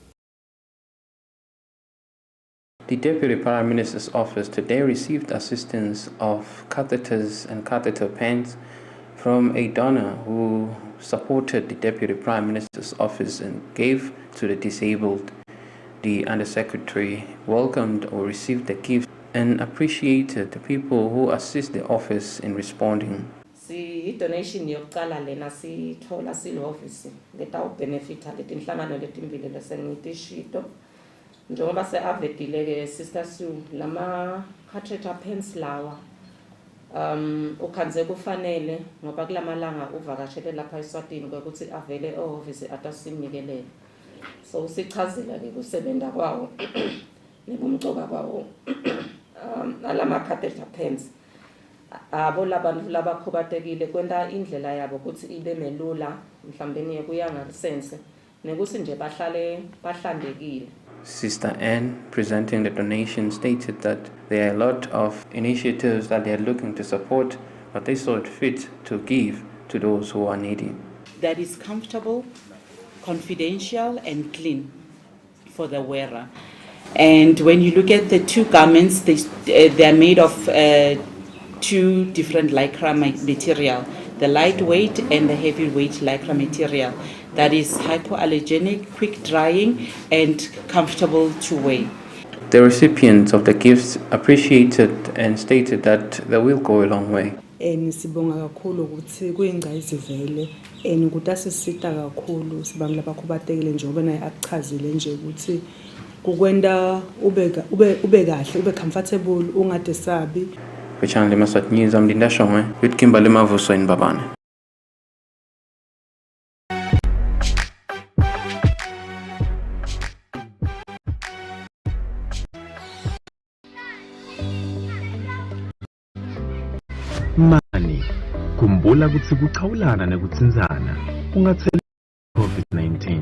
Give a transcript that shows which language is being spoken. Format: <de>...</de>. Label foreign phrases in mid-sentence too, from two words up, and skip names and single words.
<en>The Deputy Prime Minister's office today received assistance of catheters and catheter pens from a donor who supported the Deputy Prime Minister's office and gave to the disabled. The Undersecretary welcomed or received the gift and appreciated the people who assist the office in responding.</en> <ss>Si donation yokuqala lena sithola siloffice letawubenefita letinhlangano letimbili lesengitishito njengoba se-avedile ke Sister Sue lama</ss> <en>catheter pens</en> <ss>lawa ukhanze kufanele ngoba kulamalanga uvakashele lapha eSwatini ukuthi avele e-office atasimnikelele so sichazile ke kusebenza kwawo nebumcoka kwawo alama</ss> <en>catheter pens</en> <ss>abo labantu labakhubatekile kwenta indlela yabo ukuthi ibe melula mhlawumbe niye kuya ngasense nekuthi nje bahlale bahlandekile.</ss> <en>Sister Anne, presenting the donation, stated that there are a lot of initiatives that they are looking to support, but they saw it fit to give to those who are needy. That is comfortable, confidential, and clean for the wearer. And when you look at the two garments, they are made of two different lycra material, the lightweight and the heavyweight lycra material that is hypoallergenic, quick drying, and comfortable to wear. The recipients of the gifts appreciated and stated that they will go a long way.</en> <ss>Sibonga kakhulu ukuthi kuyingqayizivele ukuthi asisita kakhulu sibantu labakhubatekile njengoba naye akuchazile nje ukuthi kukwenda ube kahle ube comfortable ungadesabi.</ss> <en>For Channel Yemaswati News, I'm Linda Shongwe with Kimberly Mavuso in Babane.</en> <ss>Mani, khumbula ukuthi kuchawulana nekutsinzana ungatheli COVID-19.</ss>